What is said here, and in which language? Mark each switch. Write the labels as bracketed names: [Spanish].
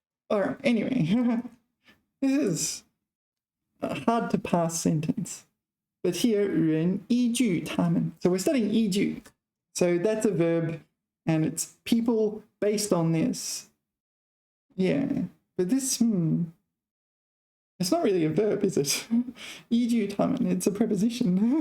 [English] Alright, anyway, this is a hard to pass sentence. But here, [Chinese] 人依据他们. [English] So we're studying 依据. So that's a verb, and it's people based on this. Yeah, but this, it's not really a verb, is it? [Chinese] 依据他们, [English] it's a preposition.